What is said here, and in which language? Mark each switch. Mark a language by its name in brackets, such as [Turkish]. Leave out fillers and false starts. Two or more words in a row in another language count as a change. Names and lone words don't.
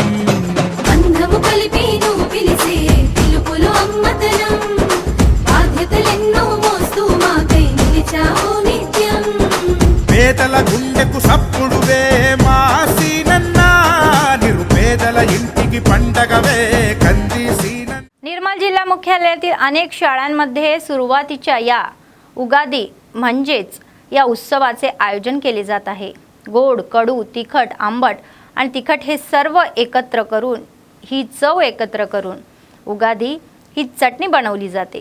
[Telugu] బంధము కలిపి నువ్వు పిలిసే పిలుపులో అమ్మతనం, బాధ్యతలెన్నో మోస్తూ మాకై నిలిచావు నిత్యం, పేదల గుండెకు సప్పుడువే మా సీనన్న, నిరుపేదల ఇంటికి పండగవే కంది సీనన్న. [Marathi] निर्मल जिल्हा मुख्यालयातील अनेक शाळांमध्ये सुरुवातीच्या या उगादी म्हणजेच या उत्सवाचे आयोजन केले जात आहे. गोड, कडू, तिखट, आंबट आणि तिखट हे सर्व एकत्र करून ही चव एकत्र करून उगादी ही चटणी बनवली जाते.